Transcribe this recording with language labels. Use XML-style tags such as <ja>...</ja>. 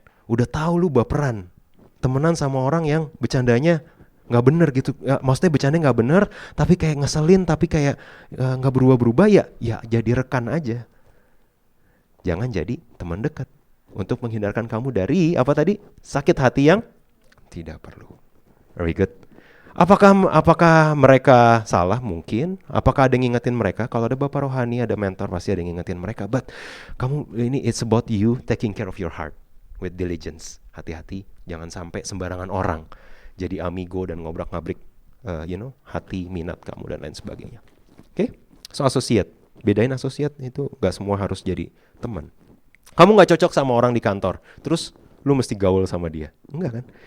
<id>Udah tahu lu baperan, temenan sama orang yang bercandanya gak bener gitu, ya, maksudnya bercandanya gak bener, tapi kayak ngeselin, tapi kayak gak berubah-berubah, ya jadi rekan aja. Jangan jadi teman dekat untuk menghindarkan kamu dari apa tadi? Sakit hati yang tidak perlu.</id> <en>Very good.</en> <id>Apakah mereka salah? Mungkin. Apakah ada yang ngingetin mereka? Kalau ada bapak rohani, ada mentor, pasti ada yang ngingetin mereka.</id> <en>But</en> <id>ini</id> <en>it's about you taking care of your heart with diligence.</en> <id>Hati-hati, jangan sampai sembarangan orang jadi amigo dan ngobrak-ngabrik hati, minat kamu dan lain sebagainya. Oke? So associate. Bedain associate itu gak semua harus jadi teman. Kamu gak cocok sama orang di kantor, terus lu mesti gaul sama dia. Enggak kan?</id>